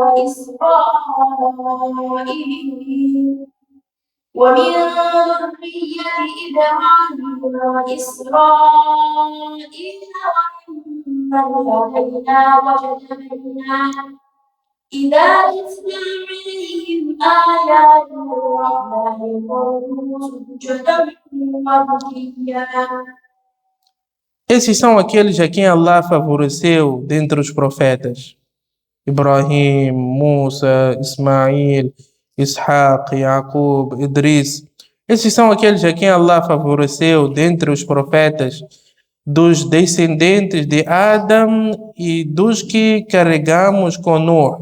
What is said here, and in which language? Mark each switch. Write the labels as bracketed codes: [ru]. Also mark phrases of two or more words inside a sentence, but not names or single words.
[ar] وإسرائيل ومن ذرية إبراهيم وإسرائيل وممن هدينا واجتبينا إذا تتلى عليهم آيات الرحمن قالوا سجدا وبكيا. [pt] Esses são aqueles a quem Allah favoreceu dentre os profetas. Ibrahim, Musa, Ismail, Ishaq, Yaqub, Idris. Esses são aqueles a quem Allah favoreceu dentre os profetas, dos descendentes de Adam e dos que carregamos com Nuh.